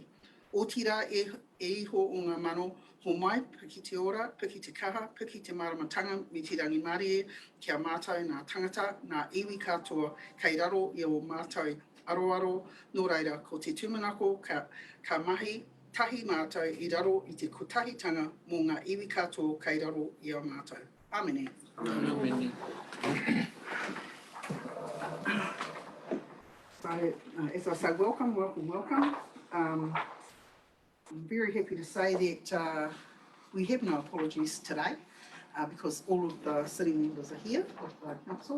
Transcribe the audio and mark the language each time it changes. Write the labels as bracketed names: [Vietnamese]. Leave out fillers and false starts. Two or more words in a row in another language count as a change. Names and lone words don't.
[Māori] O tira e iho o ngā mano, ho mai, piki te ora, piki te kaha, piki te maramatanga, me te rangi marie, kia mātou ngā tangata, ngā iwi katoa, kei raro I o mātou aroaro, nō reira, ko te tūmanako, ka mahi, tahi mātou I raro I te kotahitanga mō ngā iwi katoa, kei raro I o mātou. Āmene. Āmene. [English] So, as I say, welcome. I'm very happy to say that we have no apologies today because all of the sitting members are here of the council.